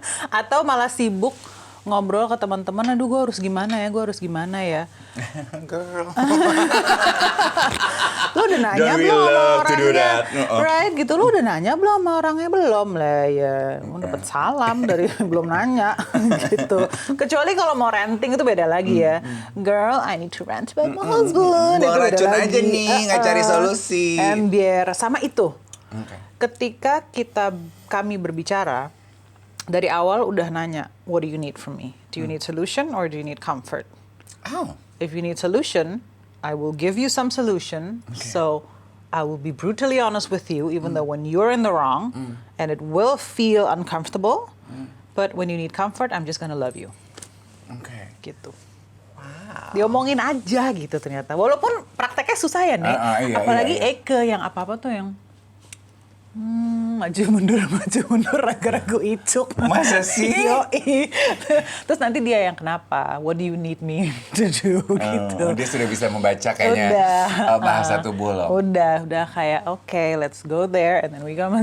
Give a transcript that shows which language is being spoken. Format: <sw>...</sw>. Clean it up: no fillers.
<id>Atau malah sibuk ngobrol ke teman-teman, aduh gue harus gimana ya.</id> <en>Girl.</en> <id>Lu udah nanya belum sama orangnya?</id> <en>Right,</en> <id>gitu. Lu udah nanya belum sama orangnya? Belum lah ya. Mau dapet salam dari belum nanya gitu. Kecuali kalau mau renting itu beda lagi ya.</id> <en>Girl, I need to rent by my husband.</en> <id>Buang racun aja nih, nggak cari solusi. Biar sama itu. Ketika kami berbicara, dari awal udah nanya,</id> <en>what do you need from me? Do you need solution or do you need comfort? Oh. If you need solution, I will give you some solution. Okay. So I will be brutally honest with you, even though when you're in the wrong, and it will feel uncomfortable. But when you need comfort, I'm just gonna love you. Okay.</en> <id>Gitu. Wow. Diomongin aja gitu ternyata. Walaupun prakteknya susah ya, Nek. Apalagi Eke yang apa-apa tuh yang maju mundur ragu-ragu icuk. Masa sih? Yoi. Terus nanti dia yang kenapa?</id> <en>What do you need me to do?</en> <id>Gitu. Dia sudah bisa membaca kayaknya bahasa tubuh lo. Udah kayak</id> <en>okay, let's go there and then we come.</en>